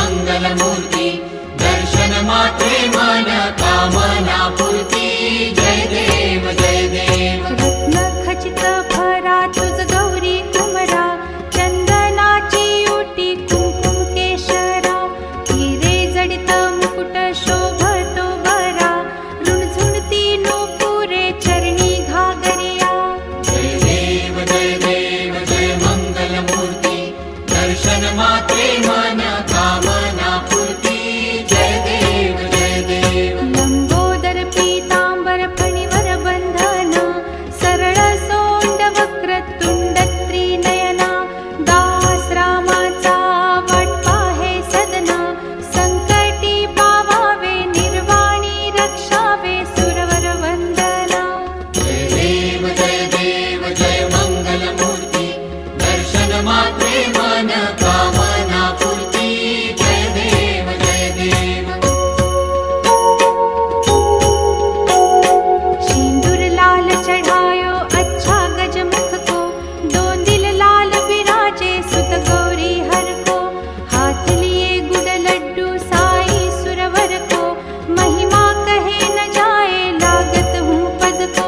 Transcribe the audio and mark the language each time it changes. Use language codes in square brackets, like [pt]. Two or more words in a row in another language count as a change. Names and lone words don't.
[mr] मंगल मूर्ति, दर्शन मात्रे मन कामना पूर्ति। जय देव जय देव। रत्न खचित भरा तुझ गौरी कुमरा, चंदनाची ओटी कुंकुम केशरा, हिरे जडित मुकुट शोभतो बरा, रुणझुणती नूपुरे चरणी घागरिया। जय देव जय देव जय मंगल मूर्ति, दर्शन मात्रे मन कामना पूर्ति। जय देव जय देव। लंबोदर पीतांबर फणिवर बंधना, सरळ सोंड वक्र तुंड त्रिनयना, दास रामाचा वाट पाहे सदना, संकटी पावावे निर्वाणी रक्षावे सुरवर वंदना। जय देव जय देव जय मंगल मूर्ति, दर्शन मात्रे मन कामना पूर्ति। जय देव जय देव। [hi] सिंदूर लाल चढ़ायो अच्छा गजमुख को, दोंदिल लाल विराजे सुत गौरी हर को, हाथ लिए गुड़ लड्डू साई सुरवर को, महिमा कहे न जाए लागत हूँ पद को।